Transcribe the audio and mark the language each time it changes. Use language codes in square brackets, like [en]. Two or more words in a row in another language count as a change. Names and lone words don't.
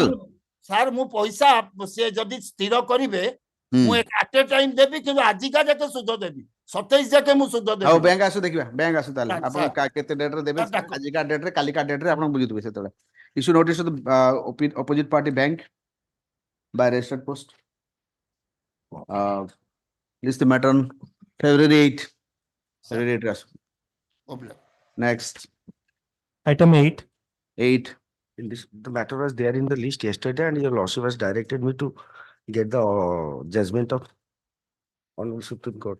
[or] ସାର୍ ମୁଁ ପଇସା ସେ ଯଦି ସ୍ଥିର କରିବେ ମୁଁ [en] at a time [or] ଦେବି କିନ୍ତୁ ଆଜିକା ଯାକେ ସୁଧ ଦେବି 27 ଯାକେ ମୁଁ ସୁଧ ଦେବି ଆଉ ବ୍ୟାଙ୍କ ଆସୁ ଦେଖିବା ବ୍ୟାଙ୍କ ଆସୁ ତାହେଲେ ଆପଣ କେତେ ଡେଟ୍ ରେ ଦେବେ ଆଜିକା ଡେଟ୍ ରେ କାଲିକା ଡେଟ୍ ରେ ଆପଣ ବୁଝିଦେବେ ସେତେବେଳେ [en] issue notice to opposite party bank by registered post list the matter on February 8 February 8 [or] asu next [en] Item 8. 8 The matter was there in the list yesterday, and your lordship has directed me to get the judgment of Hon'Ble Supreme Court.